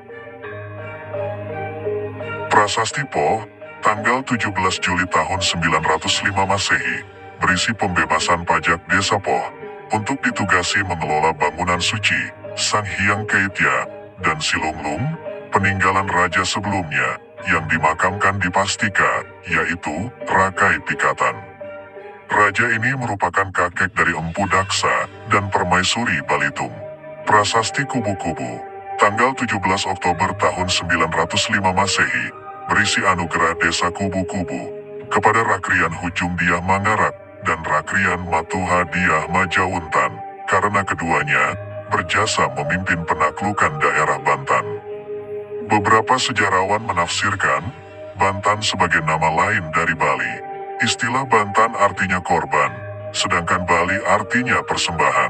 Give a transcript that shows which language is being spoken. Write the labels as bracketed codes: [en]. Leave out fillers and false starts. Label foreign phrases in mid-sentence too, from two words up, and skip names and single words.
[id] Prasasti Poh, tanggal 17 Juli tahun 905 Masehi, berisi pembebasan pajak desa Poh, untuk ditugasi mengelola bangunan suci, Sang Hyang Keitya, dan Silunglung, peninggalan raja sebelumnya, yang dimakamkan di Pastika, yaitu Rakai Pikatan. Raja ini merupakan kakek dari Empu Daksa, dan Permaisuri Balitung. Prasasti Kubu-Kubu, tanggal 17 Oktober tahun 905 Masehi, berisi anugerah desa Kubu-Kubu, kepada Rakrian Hujung Diah Mangarak, dan Rakrian Matuha Diah Majawuntan, karena keduanya berjasa memimpin penaklukan daerah Bantan. Beberapa sejarawan menafsirkan Bantan sebagai nama lain dari Bali. Istilah Bantan artinya korban, sedangkan Bali artinya persembahan.